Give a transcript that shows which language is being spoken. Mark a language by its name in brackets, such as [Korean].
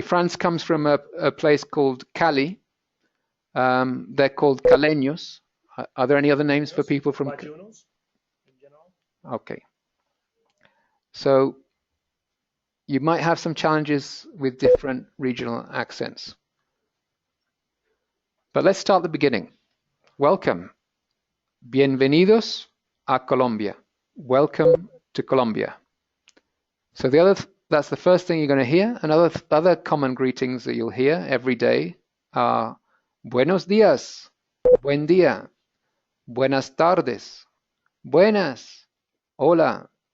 [English] France comes from a place called Cali. They're called Caleños. Are there any other names for people from? Bayunos, in general. Okay. So you might have some challenges with different regional accents. But let's start at the beginning. Welcome. [Spanish] Bienvenidos a Colombia. [English] Welcome to Colombia. So that's the first thing you're going to hear. And other common greetings that you'll hear every day are [Spanish] buenos días, buen día, buenas tardes, buenas, hola.